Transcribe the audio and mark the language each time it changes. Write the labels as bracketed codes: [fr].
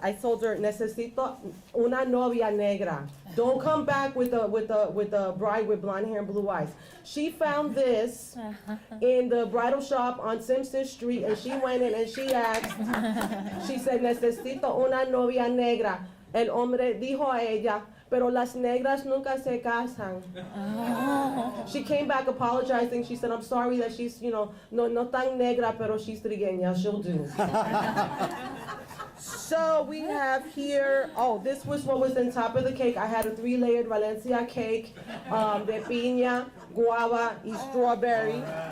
[en] I told her, [es] necesito una novia negra. [en] Don't come back with a bride with blonde hair and blue eyes. She found this in the bridal shop on Simpson Street, and she went in and she asked, she said, [es] necesito una novia negra. El hombre dijo a ella, pero las negras nunca se casan. [en] She came back apologizing. She said, I'm sorry that she's, [es] no tan negra, pero [en] she's trigueña. She'll do. So we have here, this was what was on top of the cake. I had a 3-layered Valencia cake, [es] de piña, [en] guava, and strawberry.